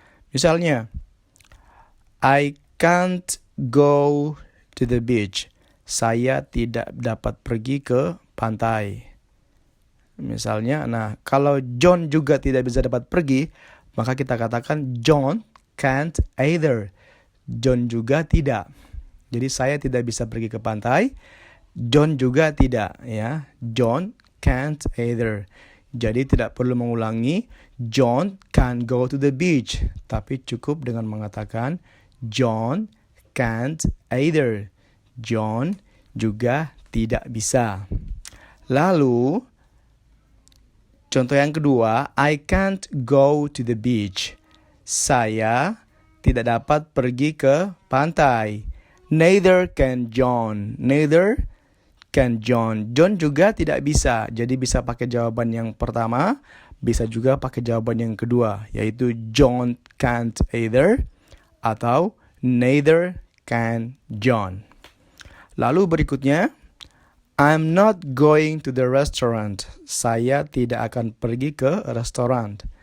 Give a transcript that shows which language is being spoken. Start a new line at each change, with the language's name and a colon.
English: Misalnya, I can't go to the beach.
Indonesian: Saya tidak dapat pergi ke pantai. Misalnya, kalau John juga tidak bisa dapat pergi, maka kita katakan
English: John can't either.
Indonesian: John juga tidak. Jadi saya tidak bisa pergi ke pantai, John juga tidak, ya.
English: John can't either.
Indonesian: Jadi tidak perlu mengulangi
English: John can't go to the beach,
Indonesian: tapi cukup dengan mengatakan
English: John can't either.
Indonesian: John juga tidak bisa. Lalu contoh yang kedua,
English: I can't go to the beach.
Indonesian: Saya tidak dapat pergi ke pantai.
English: Neither can John. Neither can John.
Indonesian: John juga tidak bisa. Jadi bisa pakai jawaban yang pertama, bisa juga pakai jawaban yang kedua, yaitu
English: John can't either
Indonesian: atau
English: neither can John.
Indonesian: Lalu berikutnya,
English: I'm not going to the restaurant.
Indonesian: Saya tidak akan pergi ke restoran.